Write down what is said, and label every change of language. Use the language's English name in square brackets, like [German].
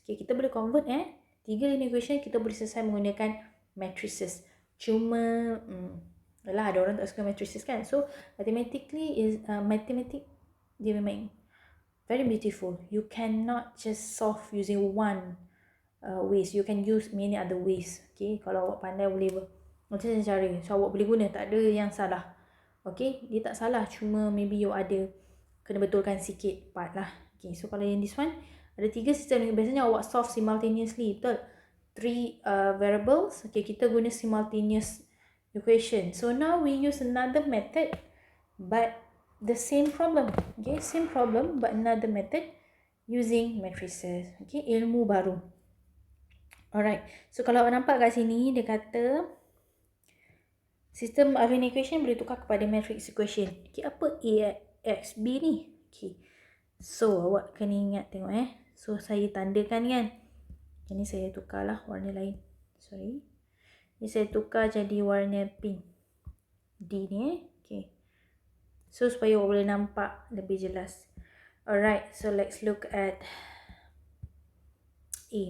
[Malay] Okay, kita boleh convert 3 linear equation kita boleh selesai menggunakan matrices. Cuma lah ada orang tak suka matrices kan. [English] So mathematically is [Malay] dia memang [English] very beautiful. You cannot just solve using one ways. You can use many other ways. [Malay] Okay, kalau awak pandai boleh macam cara. So awak boleh guna, tak ada yang salah. Okay, dia tak salah, cuma [English] maybe you [Malay] ada kena betulkan sikit part lah. Okay, so kalau yang [English] this one [Malay] ada 3 sistem, biasanya awak solve simultaneously, betul? 3 variables. Okay, kita guna simultaneous equation. [English] So now we use another method but the same problem. Okay, same problem but another method using matrices. [Malay] Okay, ilmu baru. Alright, so kalau awak nampak kat sini dia kata sistem of linear equation boleh tukar kepada matrix equation. Okay, apa A, X, B ni? Okay, so awak kena ingat tengok So saya tandakan kan. Ini saya tukarlah warna lain. Sorry. Ini saya tukar jadi warna pink. D ni Okay. So supaya awak boleh nampak lebih jelas. [English] Alright, so let's look at A.